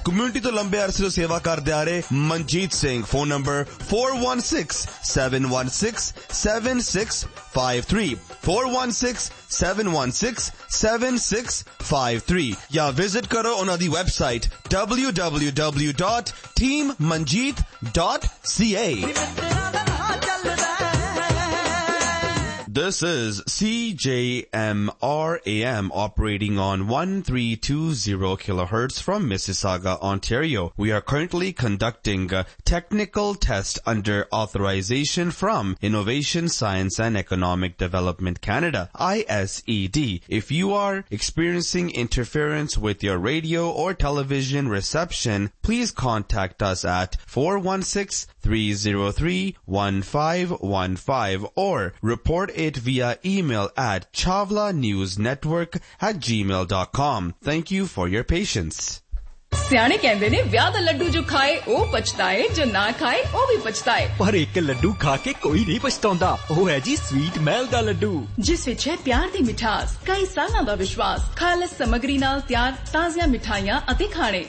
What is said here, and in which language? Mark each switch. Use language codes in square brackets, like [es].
[pa] Community ਤੋਂ ਲੰਬੇ ਅਰਸੇ ਤੋਂ ਸੇਵਾ ਕਰਦੇ ਆ ਰਹੇ ਮਨਜੀਤ ਸਿੰਘ। ਫੋਨ ਨੰਬਰ 416-716-7653 ਜਾਂ ਵਿਜ਼ਿਟ ਕਰੋ ਉਹਨਾਂ ਦੀ website www.teammanjeet.ca। [en] This is CJMR AM operating on 1320 kilohertz from Mississauga, Ontario. We are currently conducting a technical test under authorization from Innovation, Science and Economic Development Canada, ISED. If you are experiencing interference with your radio or television reception, please contact us at 416-303-1515 or report it via email at chavlanewsnetwork@gmail.com. Thank you for your patience. [pa] ਸਿਆਣੇ ਕਹਿੰਦੇ ਨੇ ਵਿਆਹ ਦਾ ਲੱਡੂ ਜੋ ਖਾਏ ਉਹ ਪਛਤਾਏ, ਜੋ ਨਾ ਖਾਏ ਉਹ ਵੀ ਪਛਤਾਏ। ਪਰ ਇੱਕ ਲੱਡੂ ਖਾ ਕੇ ਕੋਈ ਨਹੀਂ ਪਛਤਾਉਂਦਾ, ਉਹ ਹੈ ਜੀ ਸਵੀਟ ਮਹਿਲ ਦਾ ਲੱਡੂ, ਜਿਸ ਵਿੱਚ ਹੈ ਪਿਆਰ ਦੀ ਮਿਠਾਸ, ਕਈ ਸਾਲਾਂ ਦਾ ਵਿਸ਼ਵਾਸ, ਖਾਲਸ ਸਮੱਗਰੀ ਨਾਲ ਤਿਆਰ ਤਾਜ਼ੀਆਂ ਮਿਠਾਈਆਂ ਅਤੇ ਖਾਣੇ।